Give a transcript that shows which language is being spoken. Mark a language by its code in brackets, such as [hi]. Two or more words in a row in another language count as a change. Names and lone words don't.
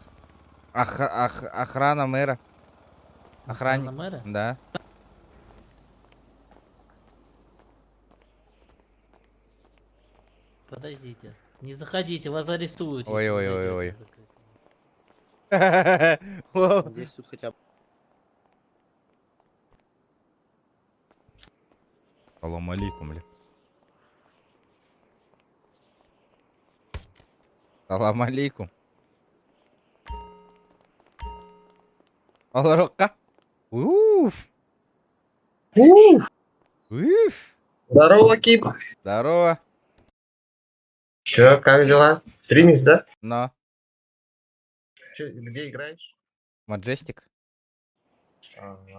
[ru] Охрана мэра. Охранник. Охрана мэра? Да. Подождите. Не заходите, вас арестуют. если Ой, вы ой, ой, зайдете ой. в закрытое. Надеюсь, тут хотя бы... [ar] سلام عليكم, бля. سلام عليكم. Аларокка. Уф. Уф. [ru] Здорово, Кип. Здорово. Чё, как дела? Стримишь, да? Но. Чё, где играешь? Маджестик. Ага.